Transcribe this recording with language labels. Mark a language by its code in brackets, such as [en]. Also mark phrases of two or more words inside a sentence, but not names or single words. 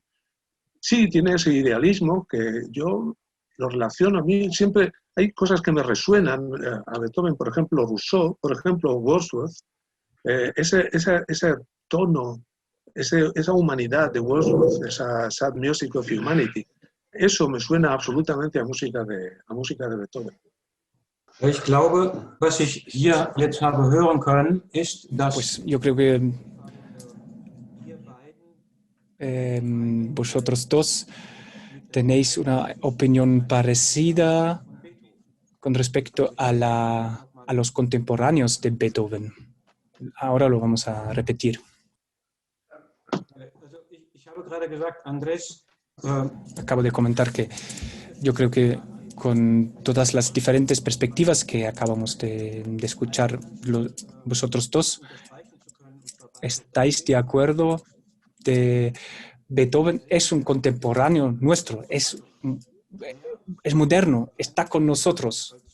[es] Sí, tiene ese idealismo que yo lo relaciono. A mí siempre hay cosas que me resuenan a Beethoven, por ejemplo Rousseau, por ejemplo Wordsworth, ese tono, esa humanidad de Wordsworth, esa [en] sad music of humanity, [es] eso me suena absolutamente a música de Beethoven. [de] Ich glaube, was ich hier jetzt habe hören können, ist, dass [es] pues yo creo que vosotros dos tenéis una opinión parecida con respecto a los contemporáneos de Beethoven. Ahora lo vamos a repetir. Acabo de comentar que yo creo que con todas las diferentes perspectivas que acabamos de escuchar vosotros dos, ¿estáis de acuerdo de Beethoven es un contemporáneo nuestro, es moderno, está con nosotros,